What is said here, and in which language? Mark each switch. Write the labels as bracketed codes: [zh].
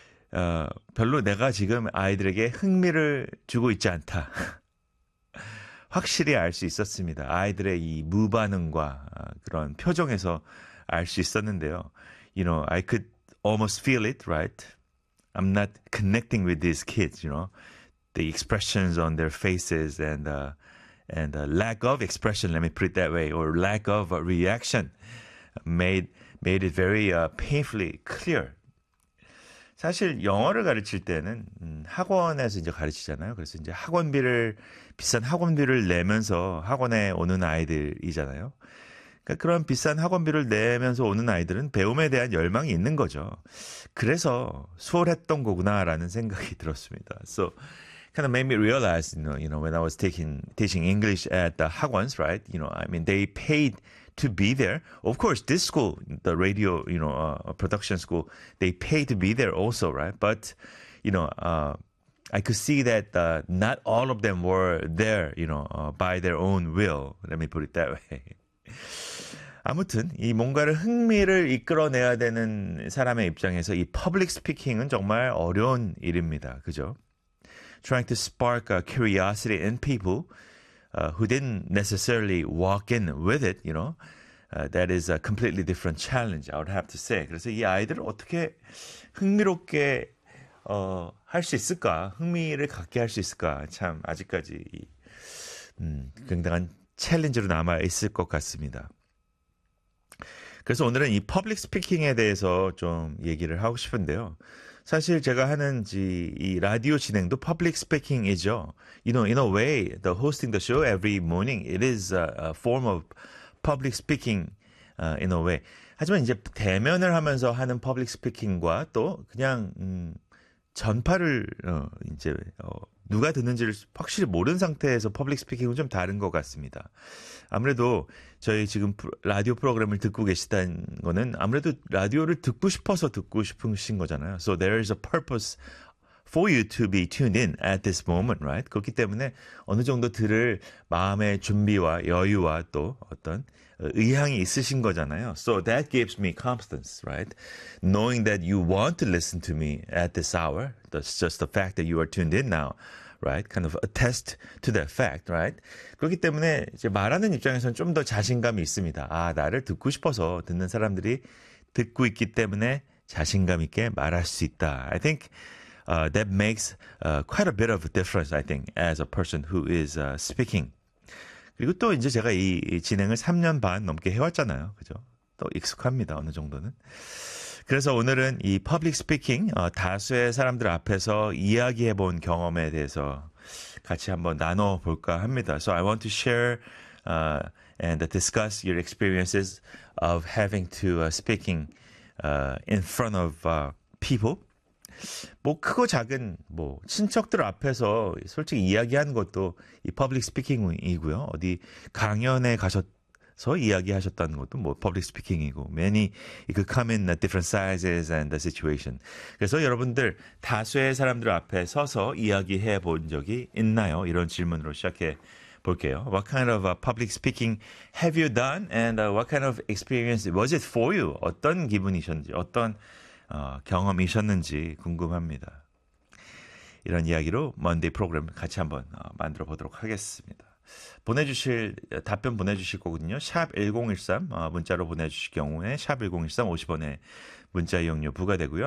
[ko] 별로 내가 지금 아이들에게 흥미를 주고 있지 않다. 확실히 알 수 있었습니다. 아이들의 이 무반응과 그런 표정에서 알 수 있었는데요. [en] You know, I could almost feel it, right? I'm not connecting with these kids, you know. The expressions on their faces and the lack of expression, let me put it that way, or lack of reaction made it very painfully clear. [ko] 사실 영어를 가르칠 때는 학원에서 이제 가르치잖아요. 그래서 이제 학원비를 비싼 학원비를 내면서 학원에 오는 아이들이잖아요. 그러니까 그런 비싼 학원비를 내면서 오는 아이들은 배움에 대한 열망이 있는 거죠. 그래서 수월했던 거구나라는 생각이 들었습니다. [en] So kind of made me realize, you know, when I was teaching English at the 학원s, right? You know, I mean, they paid to be there. Of course, this school, the radio, you know, production school, they pay to be there also, right? But, you know, I could see that not all of them were there, you know, by their own will. Let me put it that way. [ko] 아무튼 이 뭔가를 흥미를 이끌어내야 되는 사람의 입장에서 이 public speaking은 정말 어려운 일입니다. 그죠? [en] Trying to spark a curiosity in people who didn't necessarily walk in with it, you know, that is a completely different challenge, I would have to say. [ko] 그래서 이 아이들을 어떻게 흥미롭게 할 수 있을까? 흥미를 갖게 할 수 있을까? 참 아직까지 굉장한 챌린지로 남아있을 것 같습니다. 그래서 오늘은 이 public speaking에 대해서 좀 얘기를 하고 싶은데요. 사실 제가 하는 이 라디오 진행도 public speaking이죠. [en] You know, in a way, the hosting the show every morning, it is a form of public speaking in a way. [ko] 하지만 이제 대면을 하면서 하는 public speaking과 또 그냥 전파를 이제 누가 듣는지를 확실히 모르는 상태에서 public speaking은 좀 다른 것 같습니다. 아무래도 저희 지금 라디오 프로그램을 듣고 계시다는 거는 아무래도 라디오를 듣고 싶어서 듣고 싶으신 거잖아요. [en] So there is a purpose for you to be tuned in at this moment, right? [ko] 그렇기 때문에 어느 정도 들을 마음의 준비와 여유와 또 어떤 의향이 있으신 거잖아요. [en] So that gives me confidence, right? Knowing that you want to listen to me at this hour, that's just the fact that you are tuned in now, right? Kind of attest to that fact, right? [ko] 그렇기 때문에 이제 말하는 입장에서는 좀 더 자신감이 있습니다. 아, 나를 듣고 싶어서 듣는 사람들이 듣고 있기 때문에 자신감 있게 말할 수 있다. [en] I think that makes quite a bit of a difference, I think, as a person who is speaking. [ko] 그리고 또 이제 제가 이 진행을 3년 반 넘게 해왔잖아요. 그죠? 또 익숙합니다. 어느 정도는. 그래서 오늘은 이 public speaking, 다수의 사람들 앞에서 이야기해본 경험에 대해서 같이 한번 나눠볼까 합니다. [en] So I want to share and discuss your experiences of having to speaking in front of people. [ko] 뭐 크고 작은 뭐 친척들 앞에서 솔직히 이야기하는 것도 이 public speaking이고요. 어디 강연에 가셔서 이야기하셨다는 것도 뭐 public speaking이고 [en] many it could come in different sizes and the situation. [ko] 그래서 여러분들 다수의 사람들 앞에 서서 이야기해 본 적이 있나요? 이런 질문으로 시작해 볼게요. [en] What kind of public speaking have you done and what kind of experience was it for you? [ko] 어떤 기분이셨는지 어떤 경험이셨는지 궁금합니다. 이런 이야기로 먼데이 프로그램 같이 한번 만들어 보도록 하겠습니다. 보내주실 답변 보내주실 거거든요. 샵 1013 문자로 보내주실 경우에 샵 1013 50원에 문자 이용료 부과되고요.